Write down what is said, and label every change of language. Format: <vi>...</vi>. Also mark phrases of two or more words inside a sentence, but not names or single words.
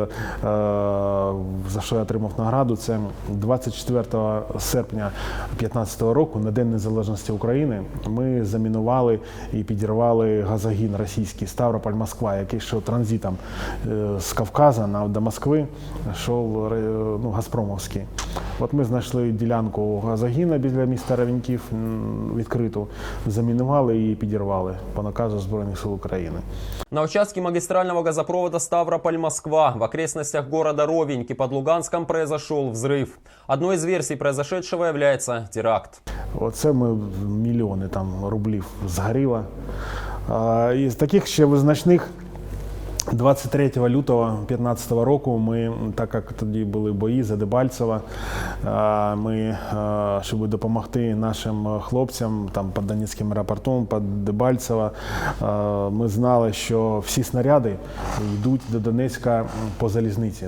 <uk>за що я отримав награду, це 24 серпня 2015 року, на День Незалежності України, ми замінували і підірвали газогін російський Ставрополь-Москва, який йшов транзитом з Кавказа до Москви, йшов Газпромовський. Ми знайшли ділянку газогіна біля міста Ровеньків відкриту, замінували і підірвали по наказу Збройних сил України.</uk> <ru>На участке магистрального газопровода Ставрополь-Москва в окрестностях города Ровеньки под Луганском произошел взрыв. Одной из версий произошедшего является теракт.</ru> <uk>Оце мільйони рублів згоріло. Із таких ще визначних 23 лютого 2015 року ми, так як тоді були бої за Дебальцево, ми, щоб допомогти нашим хлопцям там, під Донецьким аеропортом, під Дебальцево, ми знали, що всі снаряди йдуть до Донецька по залізниці.</uk>